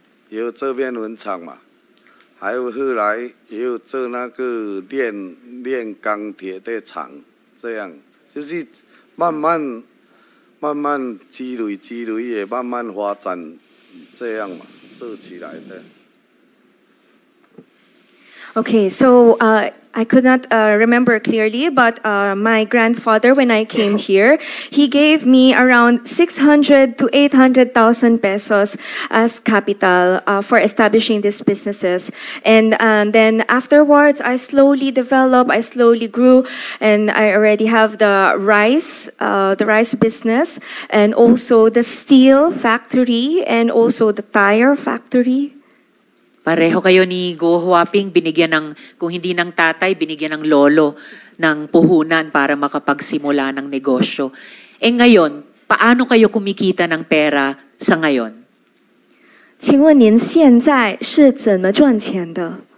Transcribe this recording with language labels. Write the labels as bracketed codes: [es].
[zh] 也有这边文厂嘛，还有后来也有做那个炼钢铁的厂，这样就是慢慢积累，也慢慢发展，这样嘛，做起来的。 [en] Okay, so I could not remember clearly, but my grandfather, when I came here, he gave me around 600 to 800,000 pesos as capital for establishing these businesses. And then afterwards, I slowly developed, I slowly grew, and I already have the rice business, and also the steel factory, and also the tire factory. [tl] Pareho kayo ni Go Huaping, binigyan ng, kung hindi ng tatay, binigyan ng lolo ng puhunan para makapagsimula ng negosyo. Eh ngayon, paano kayo kumikita ng pera sa ngayon? [zh] 请问您现在是怎么赚钱的？